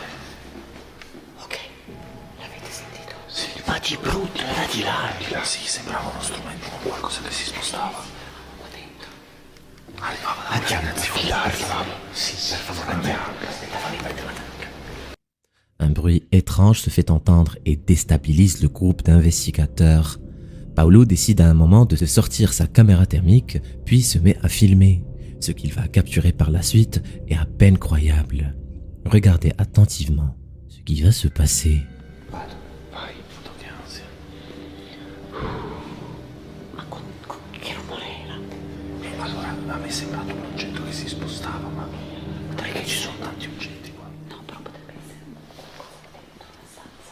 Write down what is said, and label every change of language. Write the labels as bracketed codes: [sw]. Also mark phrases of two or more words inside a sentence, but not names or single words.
[it] Ok, l'avete sentito? Sì, ma di brutto, era di là. Di là, sì, sembrava uno strumento con qualcosa che si spostava. Qua dentro. Arrivava da arrivava. Sì, per favore, andiamo. Fammi prendere la tanca. [fr] Un bruit étrange se fait entendre et déstabilise le groupe d'investigateurs. Paolo décide à un moment de se sortir sa caméra thermique, puis se met à filmer. Ce qu'il va capturer par la suite est à peine croyable. Regardez attentivement ce qui va se passer. [it] Vado, vai, puto che ansia. Ma che rumore era? Allora, a me è sembrato un oggetto che si spostava, ma perché ci sono tanti oggetti qua? No, però potrebbe essere qualcosa che dentro una stanza.